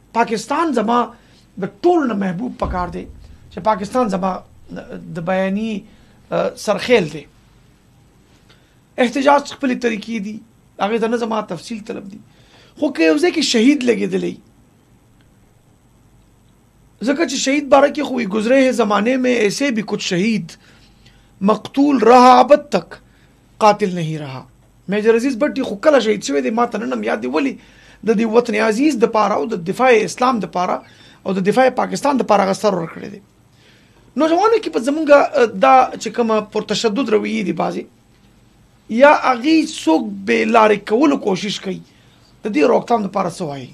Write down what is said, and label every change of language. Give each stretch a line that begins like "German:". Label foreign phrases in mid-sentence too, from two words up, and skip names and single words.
Pashto: پاکستان زما د ټول نه محبوب پکار دی چې پاکستان زما د بیاني سرخیل دی. احتجاج خپل طریقې دي، هغه ته نه زما تفصیل طلب دي، خو که یو ځای کې شهید لګېدلی، ځکه چې شهید بارے کې خو
Urdu: گزرے ہے زمانے میں ایسے بھی کچھ شہید مقتول رہا ابد تک قاتل نہیں رہا.
Pashto: میجر عزیز بټي خو کله شهید شوی دی، ما ته نن یاد دی، ولی د دې وطن عزیز د پاره او د دفاع اسلام د پاره او د دفاع پاکستان د پاره غستر ورکړی دی. نوجوانو کې په زمونږ دا چې کوم پر تشدد رویې دي بازي یا اغي څوک به لارې کولو کوشش کوي، د دې روکتام لپاره څه وایي؟